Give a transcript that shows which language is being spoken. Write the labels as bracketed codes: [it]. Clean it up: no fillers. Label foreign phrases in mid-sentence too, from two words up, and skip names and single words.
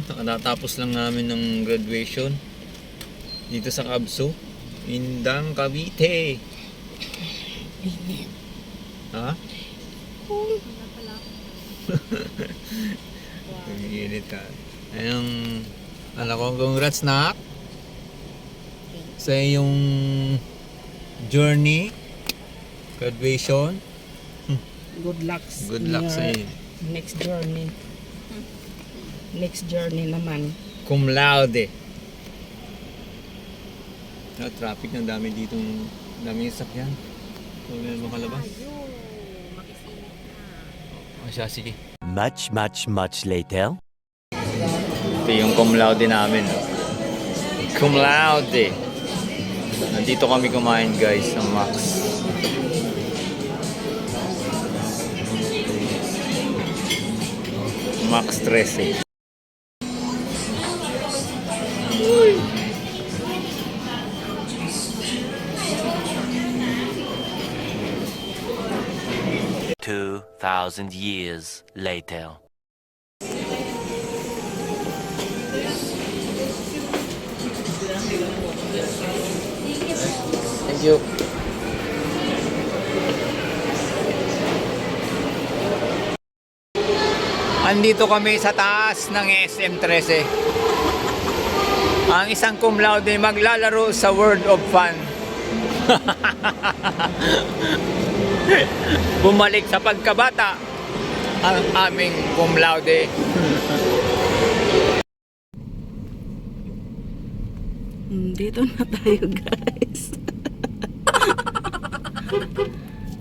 [tl] Nakatapos lang namin ng graduation dito sa Kabso, Indang, Cavite. Ha? Nag-iinit ka. Ayun, ko, congrats na sa iyong journey, graduation. [en] Good luck. Good luck [tl] sa iyo. [en] Next journey. Next journey naman. [la] Cum laude. [tl] Traffic ng dami dito, daming sakyan. So, may makalabas. O siya, sige. [en] Much later. [tl] Ito yung [la] cum laude [tl] namin. [la] Cum laude. [tl] Nandito kami kumain guys sa Max. Max 13. [en] 2,000 years later. Thank you. [tl] Andito kami sa taas ng SM13. Ang isang [la] cum laude [tl] maglalaro sa World of Fun. Bumalik sa pagkabata ang aming [la] cum laude. [tl] Dito na tayo guys.